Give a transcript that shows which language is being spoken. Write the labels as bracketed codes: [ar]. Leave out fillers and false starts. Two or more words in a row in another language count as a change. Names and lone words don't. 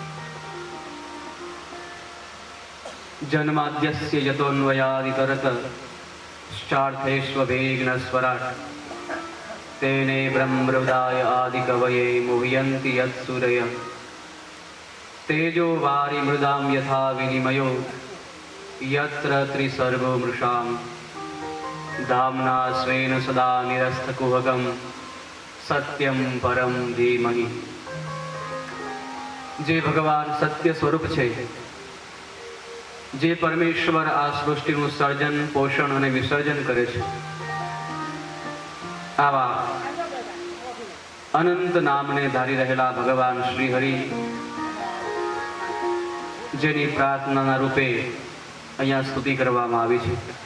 [sa] જન્માદ્યસ્ય યતોન્વયાદિતરત શ્ચાર્થેષ્વભેગ્ન સ્વરાટ તેને બ્રહ્મહૃદાય આદિકવયે મુહ્યન્તિ યત્સૂરય તેજો વારી મૃદામ યથા વિનિમયો યત્ર ત્રિસર્ગો મૃષામ धामना स्वेन सदा निरस्तकुहकं सत्यम परम धीमहि. [gu] જે ભગવાન સત્ય સ્વરૂપ છે, જે પરમેશ્વર આ સૃષ્ટિનું સર્જન, પોષણ અને વિસર્જન કરે છે, આવા અનંત નામને ધારી રહેલા ભગવાન શ્રી હરિ, જેની પ્રાર્થનાના રૂપે અહીંયા સ્તુતિ કરવામાં આવી છે.